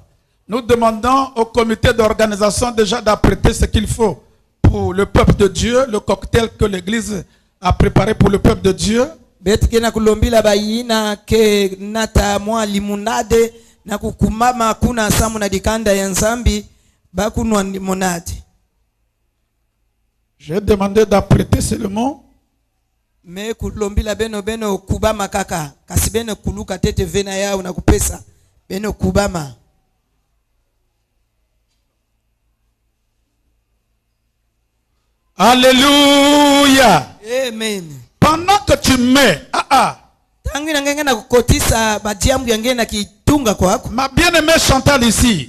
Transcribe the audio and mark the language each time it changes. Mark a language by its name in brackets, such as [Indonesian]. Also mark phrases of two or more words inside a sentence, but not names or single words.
[French] Nous demandons au comité d'organisation déjà d'apprêter ce qu'il faut pour le peuple de Dieu, le cocktail que l'Église a préparé pour le peuple de Dieu. J'ai demandé d'apprêter seulement. [Kongo] Me kulombila beno kubama kaka kasi beno kuluka tete vena yao na kupesa beno kubama. [French] Alléluia. Amen. Pendant que tu mets, ma bien-aimée Chantal ici,